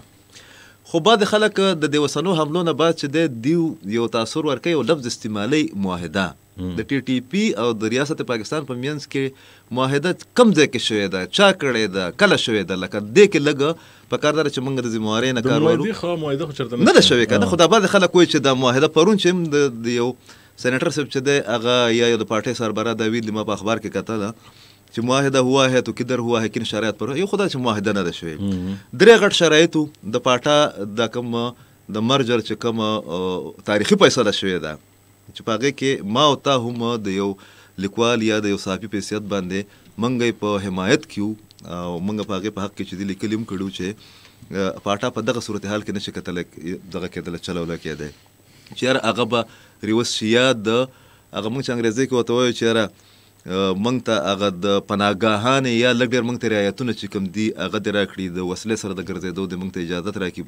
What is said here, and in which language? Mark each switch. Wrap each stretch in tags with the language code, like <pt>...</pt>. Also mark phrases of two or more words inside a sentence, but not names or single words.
<ps>خو بعد خلک د دې اوسنو حملو نه بعد چې دی یو تاثر ورکوي یو لفظ استعمالي معاهده د ټي ټي پي او د ریاست پاکستان په منځ کې معاهده کم ځای کې شوې ده، چا کړې ده، کله شوې ده، لکه دې کې لږ په کار ده چې موږ د ذموارۍ نه کار وایو. معاهده خو چېرته نه ده شوې که نه، خو دا بعضې خلک وایي چې دا معاهده پرون چې هم د یو سینیټر صاحب چې دی هغه یا د پارټۍ سربراه دا ویلي، ما په اخبار کې کتله چې</ps> <ur>معاهده هوا ہے تو کدھر ہوا ہے کن شرایط پر،</ur> <ps>یو خدا چې معاهده نه ده شوې. درې غټ شرایطو د پاټا د کوم د مرجر چې کوم تاریخي فیصله شوې ده چې په هغې کې ما او تا هم د یو لیکوال یا د یو صحافي په حیثیت باندې موږ یې په حمایت کې او موږ په هغې په حق کې چې دې لیکلي هم کړي چې پاټا په دغه صورتحال کې نشي کتلی دغه کېدلی چلولی کېدی چې یاره هغه به ریوس شي یا د هغه موږ چې انګریزۍ کې ورته وایو چې یاره موږ ته هغه د پناهګاهانې یا لږ ډېر موږ ته رعایتونه چې کوم دي هغه دې راکړي، د وسلې سره د ګرځېدو د موږ ته اجازت راکړي.</ps>